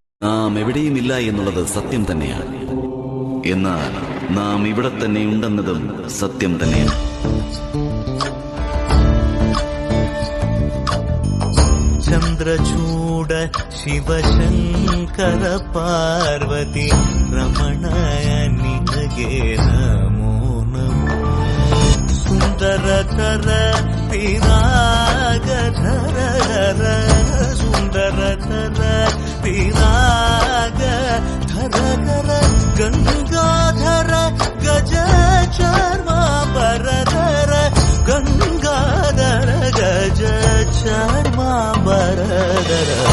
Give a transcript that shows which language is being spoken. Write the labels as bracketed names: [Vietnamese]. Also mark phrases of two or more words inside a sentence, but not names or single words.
[Malayalam] നാം എവിടെയുമില്ല എന്നുള്ളത് സത്യം തന്നെയാണ്. എന്നാൽ നാം ഇവിടെ തന്നെ ഉണ്ടെന്നതും സത്യം തന്നെയാണ്. [Kannada] ಚಂದ್ರಚೂಡ ಶಿವಶಂಕರ ಪಾರ್ವತಿ ರಮಣಯ ನಿನಗೆ ನಮೋ ನಮೋ. ಸುಂದರತರ ಪಿರಾಗಧರ ಸುಂದರತರ ಪಿರಾಗಧರ ಗಂಗಾಧರ ಗಜ ಚರ್ಮಾಂಬರಧರ ಗಂಗಾಧರ ಗಜ ಚರ್ಮಾಂಬರಧರ.